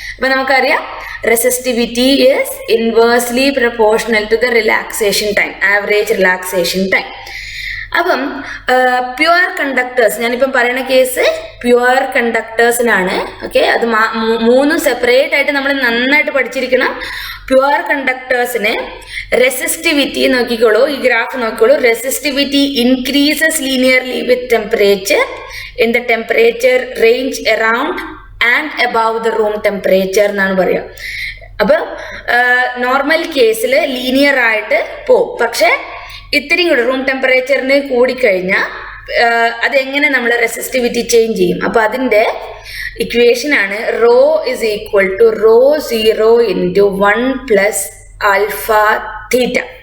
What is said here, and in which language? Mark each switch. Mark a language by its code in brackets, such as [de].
[ml] അപ്പൊ നമുക്കറിയാം [en] Resistivity is inversely proportional to the relaxation time, average relaxation time. [ml] അപ്പം pure conductors, ഞാനിപ്പം പറയുന്ന കേസ് പ്യുവർ കണ്ടക്ടേഴ്സിനാണ്. ഓക്കെ, അത് മൂന്നും സെപ്പറേറ്റ് ആയിട്ട് നമ്മൾ നന്നായിട്ട് പഠിച്ചിരിക്കണം. പ്യുവർ കണ്ടക്ടേഴ്സിന് റെസിസ്റ്റിവിറ്റി നോക്കിക്കോളൂ, ഈ ഗ്രാഫ് നോക്കിക്കോളൂ. [en] resistivity increases linearly with temperature in the temperature range around and above the room temperature [ml] എന്നാണ് പറയുക. അപ്പൊ നോർമൽ കേസിൽ ലീനിയർ ആയിട്ട് പോവും. പക്ഷെ ഇത്തിരി കൂടെ റൂം ടെമ്പറേച്ചറിന് കൂടിക്കഴിഞ്ഞാൽ അതെങ്ങനെ നമ്മൾ റെസിസ്റ്റിവിറ്റി ചേഞ്ച് ചെയ്യും. അപ്പൊ അതിന്റെ ഇക്വേഷൻ ആണ് [en] Rho is equal to rho 0 into 1 plus alpha theta.